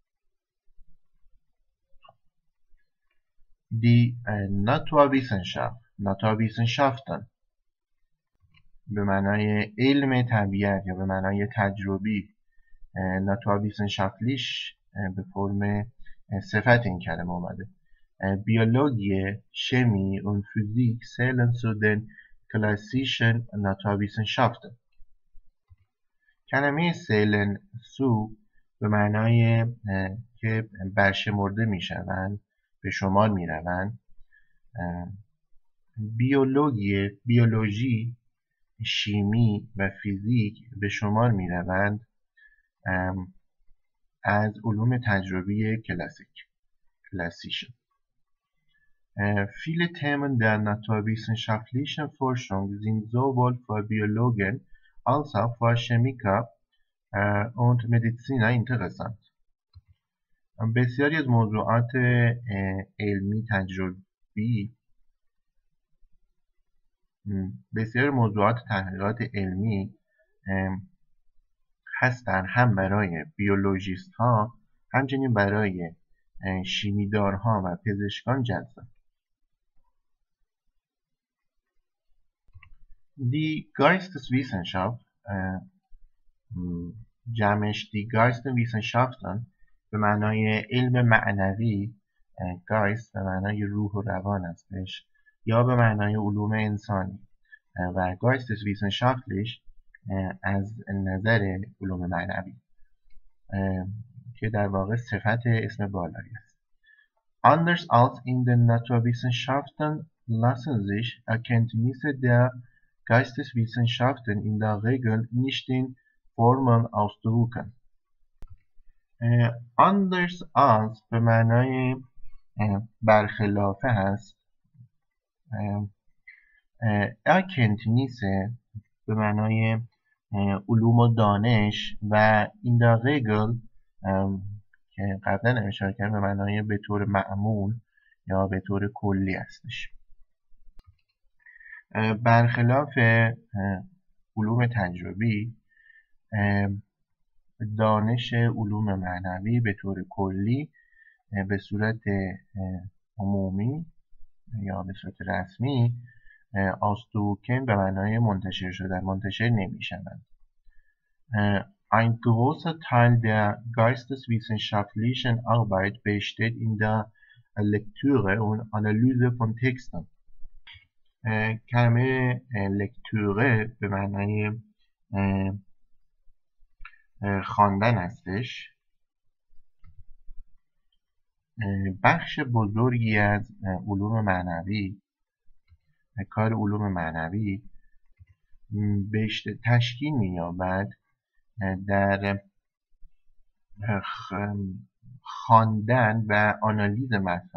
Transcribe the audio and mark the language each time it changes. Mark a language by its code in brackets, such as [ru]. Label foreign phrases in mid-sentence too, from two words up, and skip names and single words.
[de] Die Naturwissenschaften [fa] به معنای علم طبیعت یا به معنای تجربی. Naturwissenschaftlich به فرم صفت این کلمه اومده. [de] Biologie, Chemie und Physik zählen zu den klassischen Naturwissenschaften. [fa] کلمه [de] zählen zu [fa] به معنای که برشمرده میشوند، به شمار میروند. بیولوژی، شیمی و فیزیک به شمار میروند از علوم تجربی klassischen. [de] Viele Themen der naturwissenschaftlichen Forschung sind sowohl für Biologen als auch für Chemiker und Mediziner interessant. [fa] بسیاری از موضوعات علمی تجربی تحقیقات علمی هستند هم برای بیولوژیست ها همچنین برای شیمیدارها و پزشکان جذاب. [de] Die Geisteswissenschaft [fa] جمعش [de] die Geisteswissenschaften [fa] به معنای علم معنوی. Geist به معنای روح و روان هستش یا به معنای علوم انسانی و Geisteswissenschaftlich از نظر علوم معنوی که در واقع صفت اسم بالایی است. [de] Anders als in den Naturwissenschaften lassen sich Erkenntnisse der Geisteswissenschaften in der Regel nicht in Formeln ausdrücken. Anders als [fa] به معنای برخلافه هست. Erkenntnisse به معنای علوم و دانش و [de] in der Regel [fa] که قبلا اشاره کردم به معنای به طور معمول یا به طور کلی هستش. برخلاف علوم تجربی، دانش علوم معنوی به طور کلی به صورت عمومی یا به صورت رسمی ausdrucken به معنای منتشر شدن منتشر نمی شوند. [de] Ein großer Teil der geisteswissenschaftlichen Arbeit besteht in der Lektüre und Analyse von Texten. [fa] کلمه لکتوره به معنای خواندن هستش. بخش بزرگی از علوم معنوی، کار علوم معنوی تشکیل می‌یابد در خواندن و آنالیز متن.